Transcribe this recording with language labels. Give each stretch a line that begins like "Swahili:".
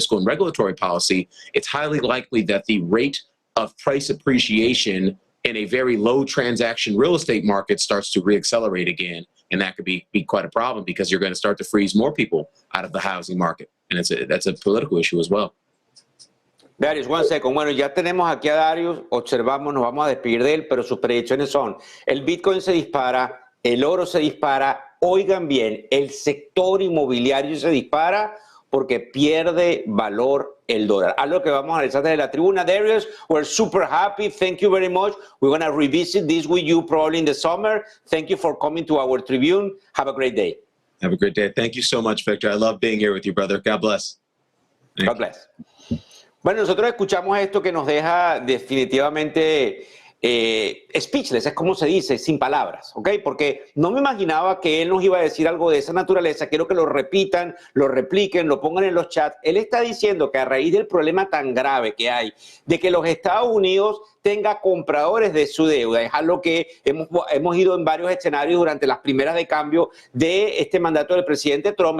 English: fiscal and regulatory policy, it's highly likely that the rate of price appreciation in a very low transaction real estate market starts to reaccelerate again. And that could be quite a problem because you're going to start to freeze more people out of the housing market. And that's a political issue as well. Darius, 1 second.
Spanish: Bueno, ya tenemos aquí a Darius, observamos, nos vamos a despedir de él, pero sus predicciones son, el Bitcoin se dispara, el oro se dispara. Oigan bien, el sector inmobiliario se dispara porque pierde valor el dólar. Algo que vamos a analizar desde la tribuna.
English: Darius, we're super happy. Thank you very much. We're going to revisit this with you probably in the summer. Thank you for coming to our Tribune. Have a great day. Have a great day. Thank you so much, Victor. I love being here with you, brother. God bless. God bless.
Spanish: Bueno, nosotros escuchamos esto que nos deja definitivamente speechless, es como se dice, sin palabras, ¿ok? Porque no me imaginaba que él nos iba a decir algo de esa naturaleza. Quiero que lo repitan, lo repliquen, lo pongan en los chats. Él está diciendo que a raíz del problema tan grave que hay de que los Estados Unidos tenga compradores de su deuda, es algo que hemos ido en varios escenarios durante las primeras de cambio de este mandato del presidente Trump.